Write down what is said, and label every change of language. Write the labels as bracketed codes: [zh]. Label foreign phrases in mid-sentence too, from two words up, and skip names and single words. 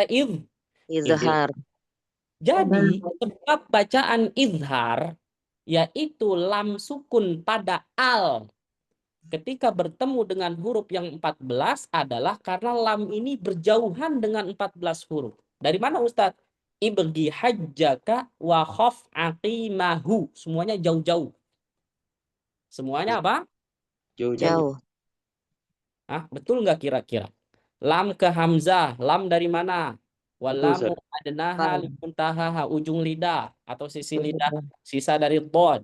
[id] Izhar. Jadi sebab bacaan izhar yaitu lam sukun pada al ketika bertemu dengan huruf yang 14 adalah karena lam ini berjauhan dengan 14 huruf. Dari mana Ustadz? [ar] ابغ حجك وخف عقيمه. [id] Semuanya jauh-jauh. Semuanya apa? jauh-jauh. Betul nggak kira-kira? Lam ke hamzah. Lam dari mana? [ar] واللام أدناها لمنتهاها, [id] ujung lidah atau sisi lidah, sisa dari dhad.